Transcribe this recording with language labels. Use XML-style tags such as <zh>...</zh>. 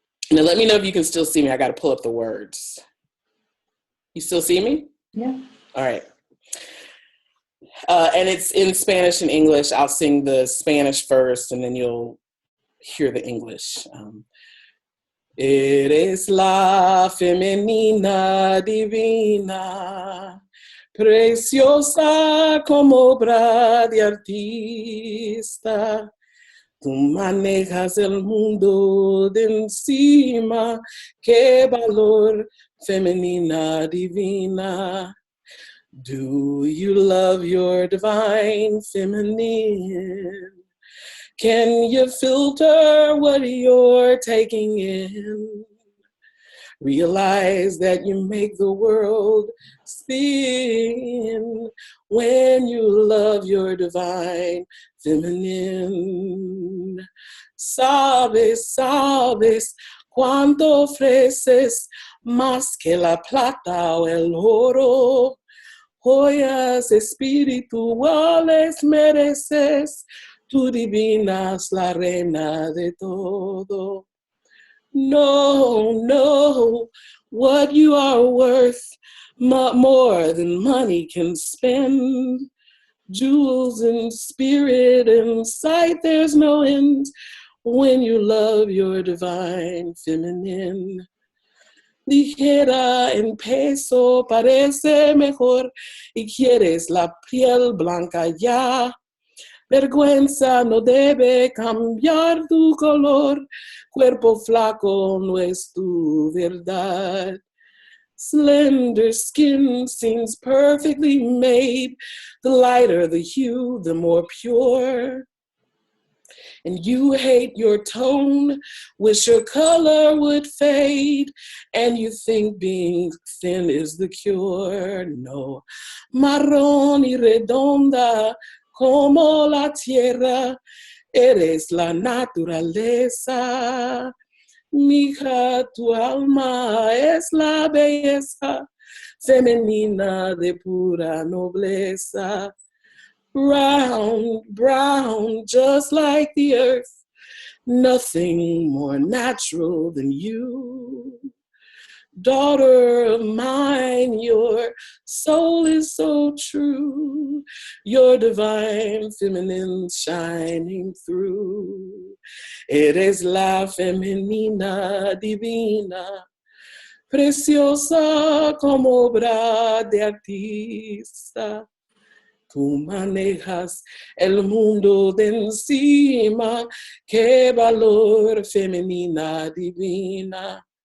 <en>Now let me know if you can still see me. I got to pull up the words. You still see me? Yeah. All right. And it's in Spanish and English. I'll sing the Spanish first, and then you'll hear the English.</en> <es>Eres la femenina divina, preciosa como obra de artista. Tú manejas el mundo de encima, qué valor, femenina divina.</es> <en>Do you love your divine feminine? Can you filter what you're taking in? Realize that you make the world spin when you love your divine feminine.</en> <es>Sabes, sabes cuánto ofreces más que la plata o el oro. Joyas espirituales mereces, tú divinas la reina de todo.</es> <en>No, no, what you are worth, more than money can spend. Jewels in spirit and sight, there's no end when you love your divine feminine.</en> <es>Ligera en peso parece mejor y quieres la piel blanca ya. Vergüenza no debe cambiar tu color, cuerpo flaco no es tu verdad.</es> <en>Slender skin seems perfectly made, the lighter the hue, the more pure. And you hate your tone, wish your color would fade, and you think being thin is the cure.</en> <es>No, marrón y redonda, como la tierra, eres la naturaleza. Mija, tu alma es la belleza femenina de pura nobleza.</es> <en>Brown, brown, just like the earth, nothing more natural than you. Daughter of mine, your soul is so true, your divine feminine shining through.</en> <es>Eres la femenina divina, preciosa como obra de artista. Tú manejas el mundo de encima, qué valor, femenina divina.</es>